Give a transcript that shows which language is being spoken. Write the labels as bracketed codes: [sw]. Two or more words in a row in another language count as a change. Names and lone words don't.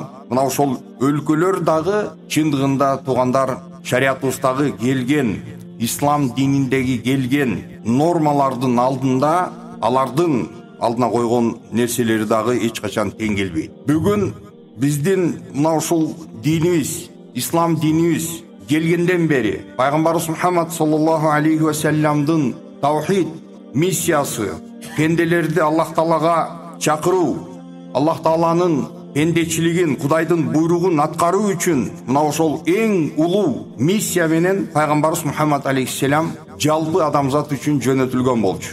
[ky] Мына ошол өлкөлөр дагы чындыгында туугандар шариятыбыздагы келген, ислам дининдеги келген нормалардын алдында, алардын алдына койгон нерселери дагы эч качан тең келбейт. Бүгүн биздин мына ушул динибиз, ислам динибиз келгенден бери пайгамбарыбыз Мухаммад саллаллаху алейхи ва саллямдын таухид миссиясы, пенделерди Аллах Таалага чакыруу, Аллах Тааланын пендечилигин, Кудайдын буйругун аткаруу үчүн мына ошол эң улуу миссия менен пайгамбарыбыз Мухаммад алейхиссалам жалпы адамзат үчүн жөнөтүлгөн болчу.